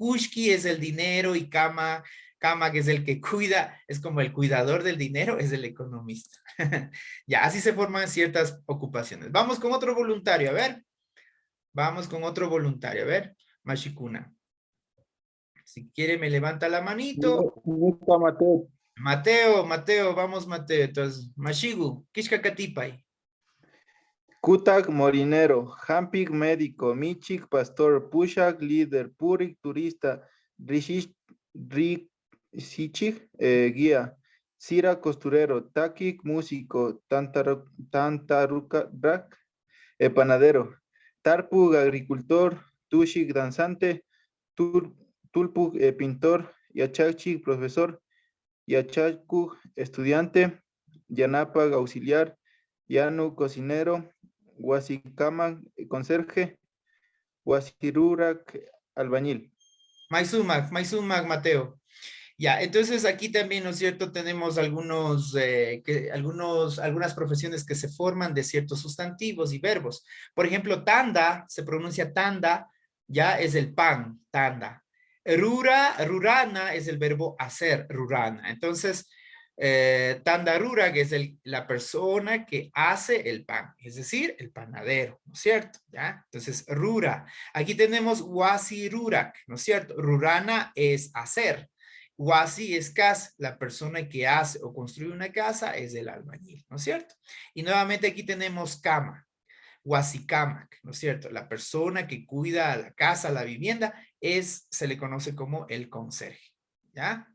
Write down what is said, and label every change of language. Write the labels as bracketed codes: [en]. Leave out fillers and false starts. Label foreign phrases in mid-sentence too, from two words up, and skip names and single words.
[es] Kushki es el dinero y Kama que es el que cuida, es como el cuidador del dinero, es el economista. Ya, así se forman ciertas ocupaciones. Vamos con otro voluntario, a ver. Vamos con otro voluntario, a ver. Mashikuna. Si quiere me levanta la manito. Mateo, vamos Mateo. Entonces, [qu] Mashigu, Kishkakatipay. [es] Kutak morinero, Hampik médico, Michik pastor, Pushak líder, Purik turista, Rishichik guía, Sira costurero, Takik músico, Tantarukak panadero, Tarpug agricultor, Tushik danzante, Tulpug pintor, Yachachik profesor, Yachakuk estudiante, Yanapag auxiliar, Yanu cocinero, Huasicama conserje, Huasirurak albañil. Maizumag, Mateo. Ya, entonces aquí también, ¿no es cierto? Tenemos algunas profesiones que se forman de ciertos sustantivos y verbos. Por ejemplo, tanda, se pronuncia tanda, ya es el pan, tanda. Rurana es el verbo hacer, rurana. Entonces, Tandarura, que es la persona que hace el pan, es decir, el panadero, ¿no es cierto? ¿Ya? Entonces, rura. Aquí tenemos [qu] wasi rurak, [es] ¿no es cierto? Rurana es hacer. Wasi es casa, la persona que hace o construye una casa es el albañil, ¿no es cierto? Y nuevamente aquí tenemos cama. Huasicamak, ¿no es cierto? La persona que cuida la casa, la vivienda, se le conoce como el conserje, ¿ya?